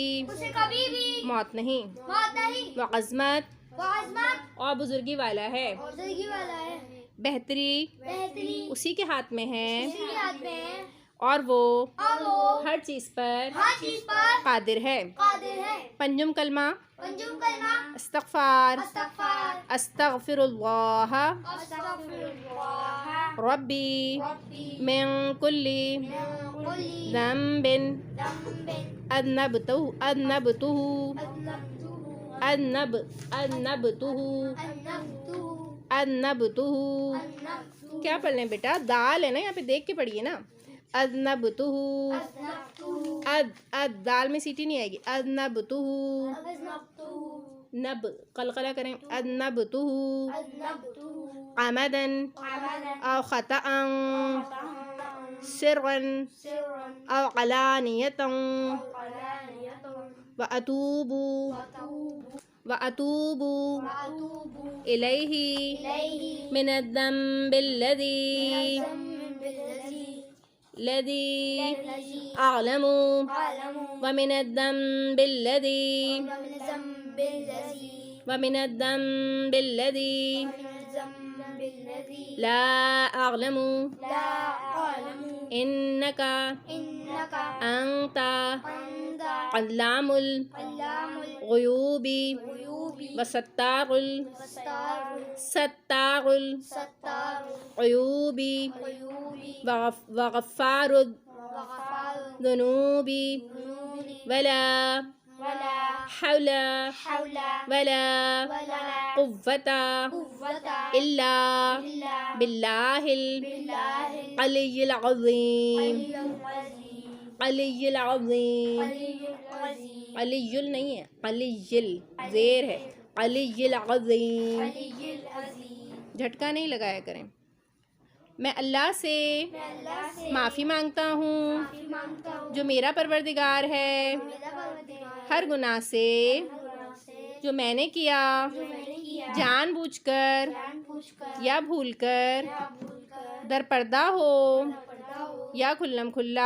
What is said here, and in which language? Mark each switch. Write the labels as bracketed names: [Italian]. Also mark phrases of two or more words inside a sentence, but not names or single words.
[Urdu] اسے کبھی بھی موت نہیں. موت نہیں. وہ عظمت وہ عظمت اور بزرگی والا ہے. اور زندگی والا ہے. بہتری بہتری اسی کے ہاتھ میں ہے اسی کے ہاتھ میں ہے اور وہ اور وہ ہر چیز پر ہر چیز پر قادر ہے. قادر ہے. پنجم کلمہ پنجم کلمہ استغفار استغفار [Arabic] أستغفر الله أستغفر الله ربي ربي من كل من كل ذنب ذنب أذنبته أذنبته أذنبته أذنبته [Urdu] کیا پڑھ لیں بیٹا، دال ہے نا، یہاں پے دیکھ کے پڑھیے نا. [Arabic] أذنبته أد [Urdu] دال میں سیٹی نہیں آئے گی. أذنبته نب قلقلہ کریں. [Arabic] أذنبته عمدا أو خطأ سرا أو علانية و أتوب إليه من الذنب الذي أعلم ومن الذنب الذي لا أعلم إنك أنت علام الغيوب وستار الغيوب وغفار الذنوب ولا حول ولا قوة إلا بالله العلي العظيم. العلي العظيم, [Urdu] علیُّل نہیں ہے، علیِّل زیر ہے. [Arabic] العلي العظيم, [Urdu] جھٹکا نہیں لگایا کریں. میں اللہ سے معافی مانگتا ہوں جو میرا پروردگار ہے ہر گناہ سے جو میں نے کیا جان بوجھ کر یا بھول کر، درپردہ ہو یا کھلم کھلا.